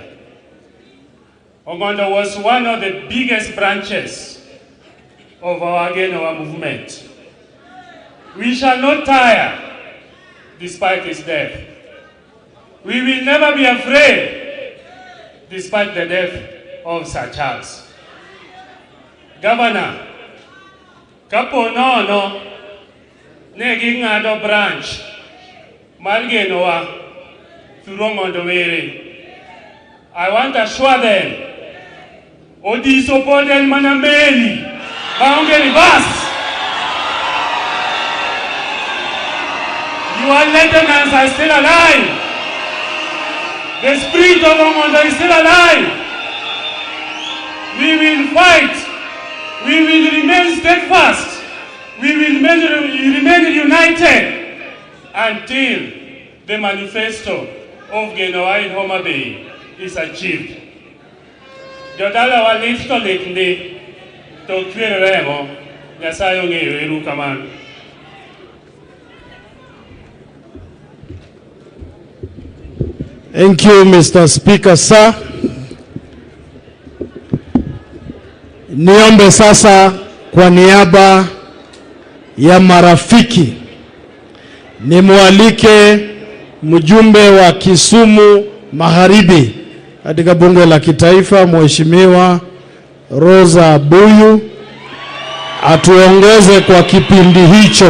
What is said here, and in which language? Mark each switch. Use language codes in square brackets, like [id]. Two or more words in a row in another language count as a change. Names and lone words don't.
[en] Ong'ondo was one of the biggest branches of our movement. We shall not tire despite his death. We will never be afraid despite the death of Sir Charles. [luo] Governor, kapo nono ne ging'ado branch mar genowa through Ong'ondo Were, [en] I want to assure them, [luo] Odiso pod en mana meli maonge reverse. [en] Your lieutenants are still alive. The spirit of Ong'ondo is still alive. We will fight. We will remain steadfast. We will remain united until the manifesto of Genoa in Homa Bay is achieved. [luo] Jodala walit to litni to kwere remo Nyasaye ong'eyo eru kamano. [en] Thank you, Mr. Speaker, sir. [sw] Niombe sasa kwa niaba ya marafiki nimwalike mjumbe wa Kisumu Magharibi katika bunge la kitaifa, Mheshimiwa Rosa Buyu atuongoze kwa kipindi hicho.